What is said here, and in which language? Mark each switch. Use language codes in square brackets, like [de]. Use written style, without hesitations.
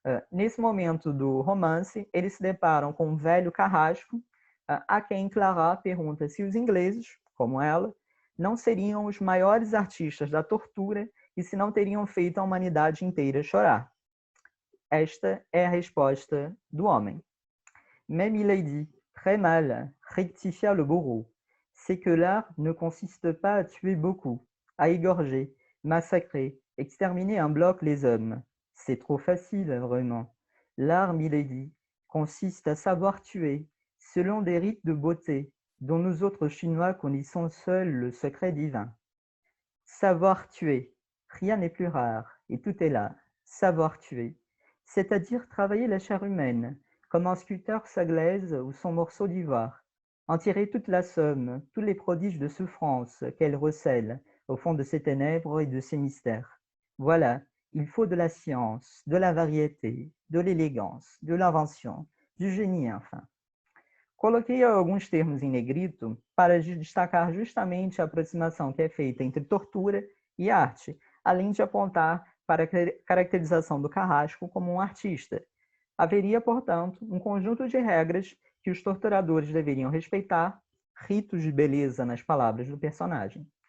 [pt] Nesse momento do romance, eles se deparam com um velho carrasco, a quem Clara pergunta se os ingleses, como ela, não seriam os maiores artistas da tortura e se não teriam feito a humanidade inteira chorar. Esta é a resposta do homem. [fr] Mais milady, très mal, rectifia le bourreau. C'est que l'art ne consiste pas à tuer beaucoup, à égorger, massacrer, exterminer un bloc les hommes. C'est trop facile, vraiment. L'art, milady, consiste à savoir tuer, selon des rites de beauté, dont nous autres Chinois connaissons seuls le secret divin. Savoir tuer. Rien n'est plus rare, et tout est là. Savoir tuer. C'est-à-dire travailler la chair humaine, comme un sculpteur sa glaise ou son morceau d'ivoire. En tirer toute la somme, tous les prodiges de souffrance qu'elle recèle au fond de ses ténèbres et de ses mystères. Voilà, il faut de la science, de la variété, de l'élégance, de l'invention, du génie, enfin. [pt] Coloquei alguns termos em negrito para destacar justamente a aproximação que é feita entre tortura e arte, além de apontar para a caracterização do carrasco como um artista. Haveria, portanto, um conjunto de regras que os torturadores deveriam respeitar, ritos de beleza nas palavras do personagem.